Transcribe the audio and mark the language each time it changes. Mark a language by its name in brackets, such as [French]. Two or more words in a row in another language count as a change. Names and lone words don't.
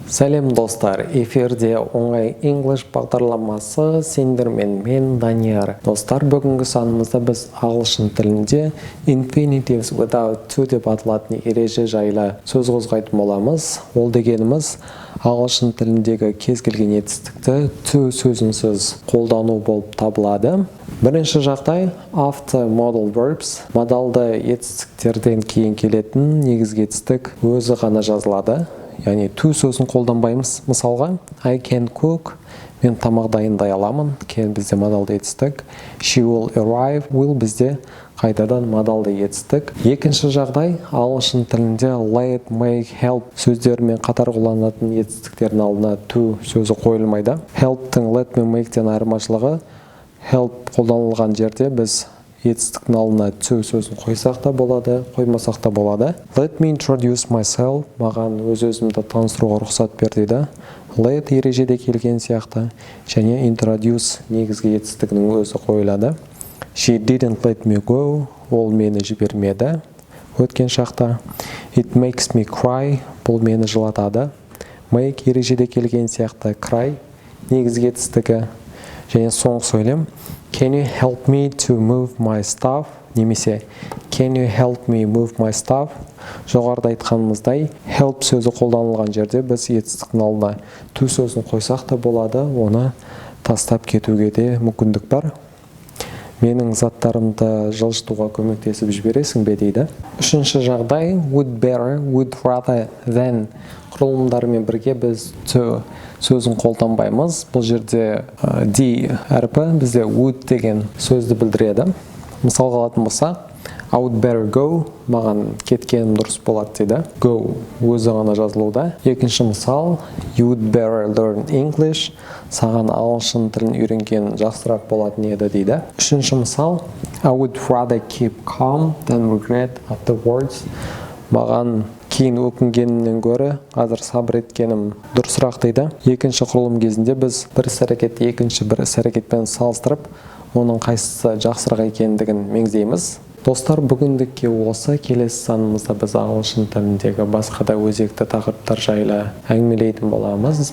[Kazakh] Сәлем достар, эфирде оңай English бағдарламасы сендермен мен Данияр. Достар, бүгінгі санымызда біз ағылшын тілінде [English] Infinitives without to [Kazakh] деп аталатын ереже жайлы сөз қозғайтын боламыз. Ол дегеніміз ағылшын тіліндегі кез келген етістікті to сөзінсіз қолдану болып табылады. Бірінші жағдай [English] after modal verbs, [Kazakh] модалды етістіктерден кейін келетін негізгі етістік өзі ғана жазылады. Яғни to сөзін қолданбаймыз. Мысалға, [English] I can cook, [Kazakh] мен тамақ дайындай аламын, can бізде модалды етістік. [English] She will arrive, [Kazakh] will бізде қайтадан модалды етістік. Екінші жағдай, ағылшын тілінде let, make, help сөздерімен қатар қолданылатын етістіктердің алдына to сөзі қойылмайды. Help-тің let мен make-тен айырмашылығы, help қолданылған жерде біз етістіктің алдына to сөзін қойсақ та болады, қоймасақ та болады. [English] Let me introduce myself, [Kazakh] маған өз-өзімді таныстыруға рұқсат бер дейді. Let ережеде келген сияқты, және introduce негізгі етістігінің өзі қойылады. [English] She didn't let me go, [Kazakh] ол мені жібермеді. Өткен шақта. [English] It makes me cry, [Kazakh] бұл мені жылатады. Make ережеде келген сияқты, cry негізгі етістігі. Және соңғы сөйлем. [English] Can you help me to move my stuff? Немесе Can you help me move my stuff? [Kazakh] Жоғарыда айтқанымыздай, help сөзі қолданылған жерде біз етістіктің алдына to сөзін қойсақ та болады, оны тастап кетуге де мүмкіндік бар. Менің заттарымды жылжытуға көмектесіп жібересің бе дейді. Үшінші жағдай [English] would better, would rather than [Kazakh] құрылымдарымен бірге біз to сөзін қолданбаймыз. Бұл жерде D әрпі бізде would деген сөзді білдіреді. Мысалға алатын болсақ, [English] I would better go, [Kazakh] маған кеткенім дұрыс болады дейді. Go өзі ғана жазылуда. Екінші мысал, [English] you would better learn English, [Kazakh] саған ағылшын тілін үйренген жақсырақ болатын еді дейді. Үшінші мысал, [English] I would rather keep calm than regret afterwards, [Kazakh] маған кейін өкінгенімнен гөрі қазір сабыр еткенім дұрысырақ дейді. Екінші құрылым кезінде біз бір іс-әрекетті екінші бір іс-әрекетпен салыстырып, оның қайсысы жақсырақ екендігін меңзейміз. Достар, бүгіндікке осы. Келесі санымызда біз ағылшын тіліндегі басқа да өзекті тақырыптар жайлы әңгімелейтін боламыз.